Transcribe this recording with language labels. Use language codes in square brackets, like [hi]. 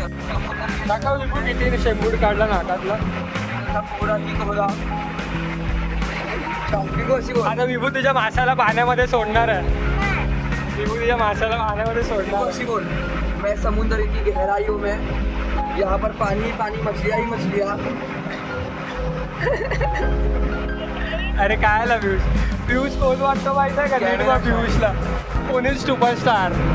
[mr] किती शेंबूड काढला नाकातला. आता विभूतीच्या माशाला पाण्यामध्ये सोडणार आहे. विभूतीच्या माशाला पाण्यामध्ये सोडणार. [hi] मैं समुद्र की गहराइयों में, यहाँ पर पानी ही पानी, मछलियाँ ही मछलियाँ. [mr] अरे काय आला पियुष. पियुष कोण वाटतो माहिती आहे का? नेटवा पियुषला कोणी सुपरस्टार.